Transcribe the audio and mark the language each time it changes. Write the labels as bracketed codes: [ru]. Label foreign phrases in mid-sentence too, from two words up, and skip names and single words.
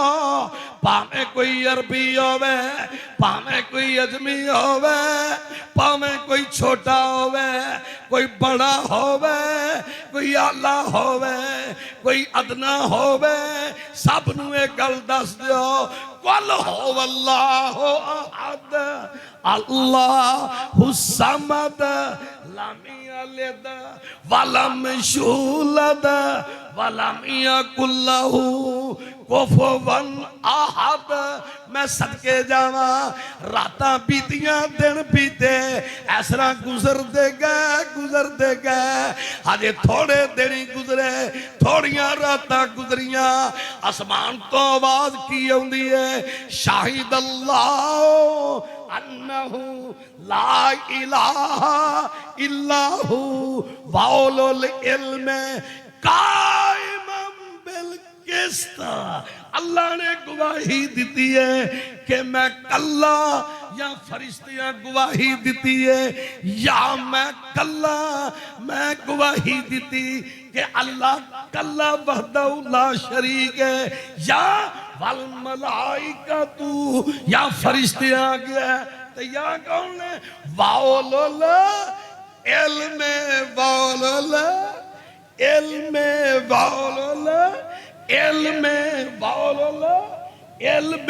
[pa] بھاوے کوئی عربی ہووے، بھاوے کوئی عجمی ہووے، بھاوے کوئی چھوٹا ہووے، کوئی بڑا ہووے، کوئی اعلیٰ ہووے، کوئی ادنیٰ ہووے، سب نوں ایک گل دس دیو, [ar] قل هو الله أحد الله الصمد لم يلد ولم يولد ولم يكن له كفوا أحد. [pa] میں صدقے جاواں، راتاں بیتیاں دن بیتے، اس طرح گزردے گئے، اجے تھوڑے دن ہی گزرے، تھوڑیاں راتاں گزریاں. آسمان توں آواز کی آؤندی ہے, [ar] شهد الله أنه لا إله إلا هو وأولو العلم قائما بالقسط. [pa] اللہ نے گواہی دی ہے کہ میں کلا، یا فرشتیاں گواہی دی ہے، یا میں کلا، میں گواہی دی کہ اللہ کلا [ar] وحده لا شريك [pa] ہے، یا [ar] والملائكة [pa] تو، یا فرشتے آ گیا. تو یا کون ہے? [ar] وأولو العلم، وأولو العلم، وأولو العلم، وأولو العلم.